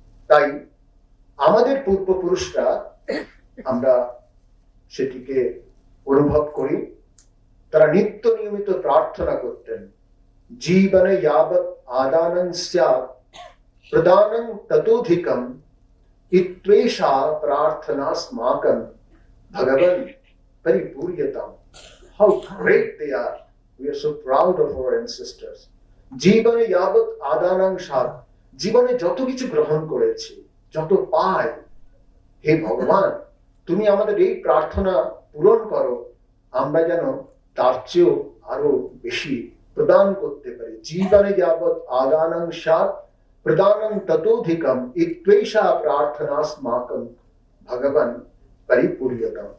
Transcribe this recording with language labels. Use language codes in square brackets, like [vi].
[bn] তাই আমাদের পূর্বপুরুষরা, আমরা সেটিকে অনুভব করি, তারা নিত্য নিয়মিত প্রার্থনা করতেন, [sa] জীবনে যাবৎ আদানং স্যাৎ প্রদানং ততোধিকম ইত্বেষা প্রার্থনাস্মাকং Bhagaban পরিপূর্যতাম। [en] How great they are! We are so proud of our ancestors. [sa] জীবনে যাবৎ আদানং স্যাৎ, [bn] জীবনে যত কিছু গ্রহণ করেছি, যত পাই, হে ভগবান, তুমি আমাদের এই প্রার্থনা পূরণ করো, আমরা যেন তার চেয়েও আরো বেশি প্রদান করতে পারি। [sa] জীবনে যাবৎ আদানং স্যাৎ প্রদানং ততোধিকম ইত্বেষা প্রার্থনাস্মাকং ভগবান পরিপূর্যতাম।